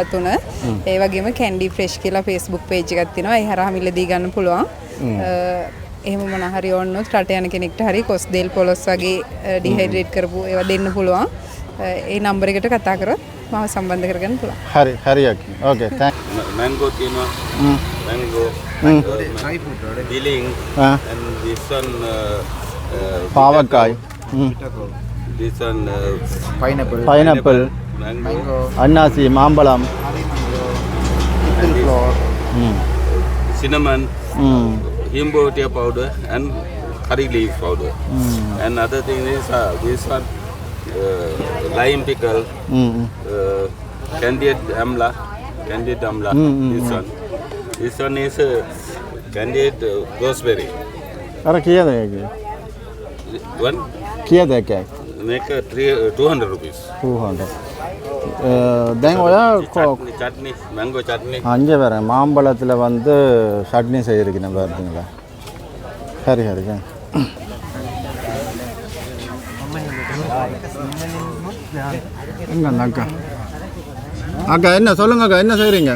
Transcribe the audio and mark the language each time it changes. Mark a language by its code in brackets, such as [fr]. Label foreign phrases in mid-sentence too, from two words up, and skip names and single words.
[si] ඒ වගේම කැන්ඩි ෆ්‍රෙෂ් කියලා Facebook page එකක් තියෙනවා. ඒ හරහා මිලදී ගන්න පුළුවන්. එහෙම මොන හරි ඕනොත් රට යන කෙනෙක්ට හරි කොස් දෙල් පොලොස් වගේ ඩිහයිඩ්‍රේට් කරපු ඒවා දෙන්න පුළුවන්. ඒ නම්බර් එකට කතා කරොත් මම සම්බන්ධ කරගන්න පුළුවන්. හරි හරියක්. ඕකේ mango තියෙනවා. [en] mango dry fruit dealing and this one [si] පාවකායි. [en] this one pineapple mango [si] අන්නාසි මාම්බලම් [en] cinnamon himbo tea powder and curry leaf powder and other thing is this one lime pickle candied amla this one is candied gooseberry [si] අර කීයද ඒක [en] one [si] කීයද ඒක [en] make 200 rupees [si] 200 දැන් ඔය [en] chutney mango chutney [ta] அஞ்சு வேற மாம்பழத்தில் வந்து சட்னி செய்யிருக்கேன் பார்த்தீங்களா சரி சரி சரி அக்கா அக்கா என்ன சொல்லுங்க அக்கா என்ன செய்கிறீங்க